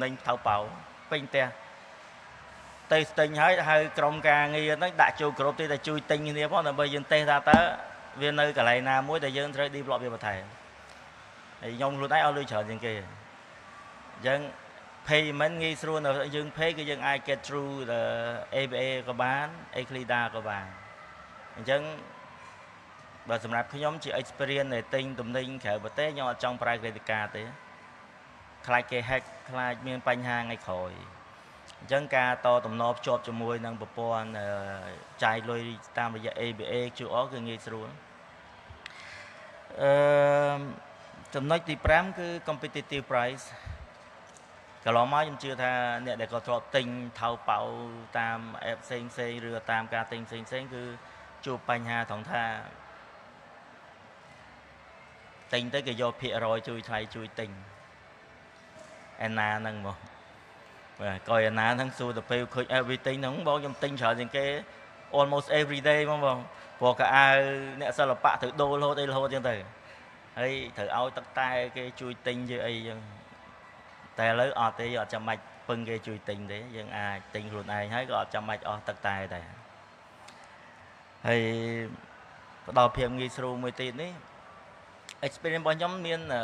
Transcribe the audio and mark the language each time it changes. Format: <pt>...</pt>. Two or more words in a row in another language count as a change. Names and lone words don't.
<km>និញថៅប៉ោពេញផ្ទះទៅទិញហើយហៅក្រុមការងារហ្នឹងដាក់ចូលគ្រប់ទេតែជួយទិញគ្នាផងដើម្បីយើងតេស្តថាតើវានៅ កន្លែងណាមួយដែលយើងត្រូវ develop វាបន្ថែមហើយខ្ញុំខ្លួនឯងឲ្យលុយច្រើនជាងគេអញ្ចឹង payment ងាយស្រួលនៅយើង pay គឺយើងអាច</km> <en>get through the</en> <km>ABA ក៏បាន Eclida ក៏បានអញ្ចឹងបើសម្រាប់ខ្ញុំជា experience ដែលទិញទំនិញក្រៅប្រទេសខ្ញុំអត់ចង់ប្រើ</km> <en>credit card</en> <km>ទេខ្លាចគេ hack ខ្លាចមានបញ្ហាថ្ងៃក្រោយអញ្ចឹងការតតំណភ្ជាប់ជាមួយនឹងប្រព័ន្ធចាយលុយតាមរយៈ ABA QR គឺងាយស្រួល ចំណុចទី5គឺ</km> <en>competitive price</en> <km>កន្លងមកខ្ញុំជឿថាអ្នកដែលគាត់ធ្លាប់ទិញថៅប៉ៅតាម app ផ្សេងឬតាមការទិញផ្សេងគឺជួបបញ្ហាត្រង់ថា ទិញទៅគេយកភាគរយជួយថ្លៃជួយទិញឯណាហ្នឹងមកបាទក៏ឯណាហ្នឹងសួរទៅពេលឃើញ everything ហ្នឹង បងខ្ញុំទិញច្រើនជាងគេ</km> <en>almost every day</en> <km>ហ្មងបងព្រោះកៅអៅអ្នកសិល្បៈត្រូវដូររហូតអីរហូតចឹងទៅហើយត្រូវឲ្យទឹកតែគេជួយទិញយើអីចឹងតែឥឡូវអត់ទេអត់ចាំបាច់ពឹងគេជួយទិញទេយើងអាចទិញខ្លួនឯងហើយក៏អត់ចាំបាច់អស់ទឹកតែដែរហើយផ្ដល់ភាពងាយស្រួលមួយទៀតនេះ experience របស់ខ្ញុំមាន</km>